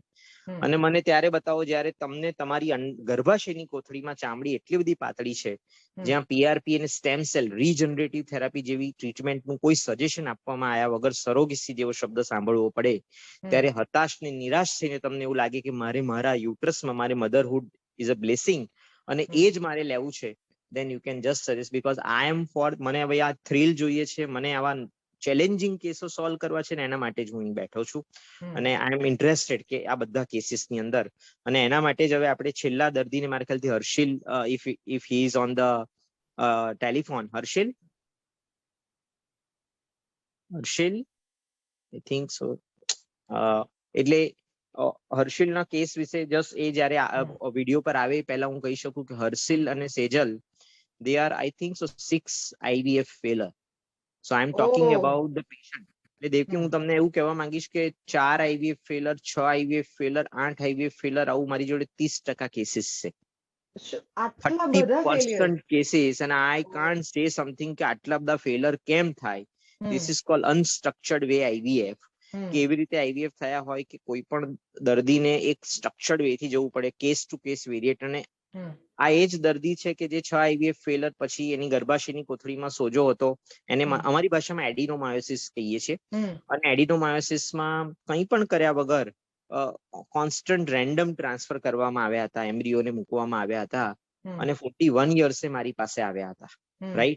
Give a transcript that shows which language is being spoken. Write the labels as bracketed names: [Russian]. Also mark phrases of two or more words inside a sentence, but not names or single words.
[Gujarati] અને મને ત્યારે બતાવો જયારે તમને તમારી ગર્ભાશયની કોથળીમાં ચામડી એટલી બધી પાતળી છે જ્યાં PRP અને [English] stem cell regenerative therapy [Gujarati] જેવી ટ્રીટમેન્ટનું કોઈ સજેશન આપવામાં આવ્યા વગર સરોગેસી જેવો શબ્દ સાંભળવો પડે, ત્યારે હતાશ ને નિરાશ થઈને તમને એવું લાગે કે મારે મારા યુટ્રસમાં મારે [English] motherhood is a blessing [Gujarati] અને એ જ મારે લેવું છે, [English] then you can just suggest, because I am for, [Gujarati] મને હવે આ થ્રિલ જોઈએ છે, મને આવા ચેલેન્જિંગ કેસો સોલ્વ કરવા છે ને એના માટે જ હું બેઠો છું. અને [English] I am interested [Gujarati] કે આ બધા કેસીસની અંદર. અને એના માટે જ હવે આપણે છેલ્લા દર્દીને મારા ખ્યાલથી હર્ષિલ, [English] if he is on the telephone. હર્ષિલ I think so. [Gujarati] એટલે હર્ષિલના કેસ વિશે જસ્ટ એ જયારે વિડીયો પર આવે પહેલા હું કહી શકું કે હર્ષિલ અને સેજલ, [English] they are I think so 6 IVF failure. So I am talking about the patient. [Gujarati] એટલે દેવકી હું તમને એવું કહેવા માંગીશ કે [English] 4 IVF failure, 6 IVF failure, [Gujarati] 8 IVF failure, આવું મારી જોડે 30% કેસીસ છે. 30% કેસીસ. અને [English] I can't say something [Gujarati] કે આટલા બધા ફેલર કેમ થાય. [English] This is called unstructured way IVF. [Gujarati] કે એવી રીતે IVF થયા હોય કે કોઈ પણ દર્દીને એક [English] structured way [Gujarati] થી જવું પડે, [English] case to case variate. [Gujarati] અને આ એ જ દર્દી છે કે જે 6 IVF ફેલર પછી એની ગર્ભાશયની કોથળીમાં સોજો હતો, એને અમારી ભાષામાં એડિનોમાયોસિસ કહીએ છીએ. અને એડિનોમાયોસિસમાં કંઈ પણ કર્યા વગર [English] constant random transfer [Gujarati] કરવામાં આવ્યા હતા, એમ્બ્રિયોને મૂકવામાં આવ્યા હતા, અને 41 યર્સે મારી પાસે આવ્યા હતા, રાઈટ.